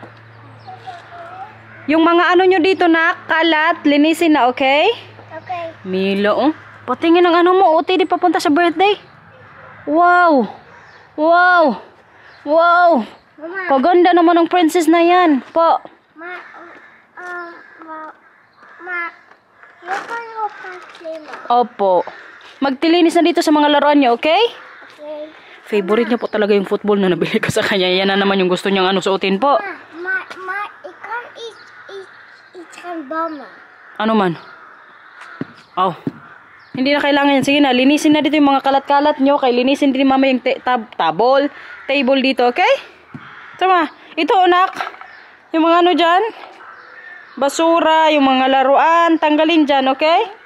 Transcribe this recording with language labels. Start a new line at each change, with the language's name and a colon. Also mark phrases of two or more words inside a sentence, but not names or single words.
Filipino: Yung mga nyo dito na kalat, linisin na, okay? Okay. Milo, patingin ang mo, OTD papunta sa birthday. Wow! Wow! Wow! Mama. Kaganda naman ng princess na yan. Po. Ma,
English: you can open Flima.
Filipino: Opo. Magtilinis na dito sa mga laruan niyo, okay? Okay. Favorite niya po talaga yung football na nabili ko sa kanya. Yan na naman yung gusto niyang suotin po.
Dutch: Ik kan iets gaan bammen.
Filipino: Ano man? Oh. Hindi na kailangan yan. Sige na, linisin na dito yung mga kalat-kalat nyo. Kaya linisin din mama yung table dito, okay? Tama. Ito, anak. Yung mga dyan. Basura, yung mga laruan. Tanggalin dyan, okay?